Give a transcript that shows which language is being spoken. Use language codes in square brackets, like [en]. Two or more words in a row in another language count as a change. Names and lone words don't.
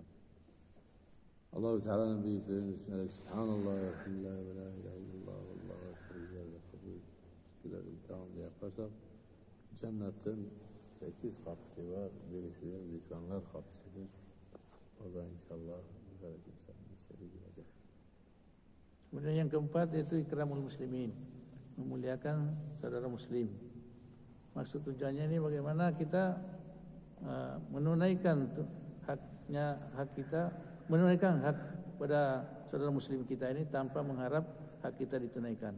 [tr] Allah-u Teala'nın büyüklerini düşünerek Subhanallah ve Elhamdülillah ve [ar] لا إله إلا الله [tr] ve [ar] الله أكبر [tr] ve kabul zikirleri devamlı yaparsak cennetin 8 kapısı var. Birisi de zikranlar kapısıdır. Orada inşallah mübarek insanın içeri girecek. [id] Kemudian yang keempat yaitu [ar] إكرام المسلمين, [id] memuliakan saudara muslim. Maksud tujuannya ini bagaimana kita menunaikan hak kita, menunaikan hak pada saudara muslim kita ini tanpa mengharap hak kita ditunaikan.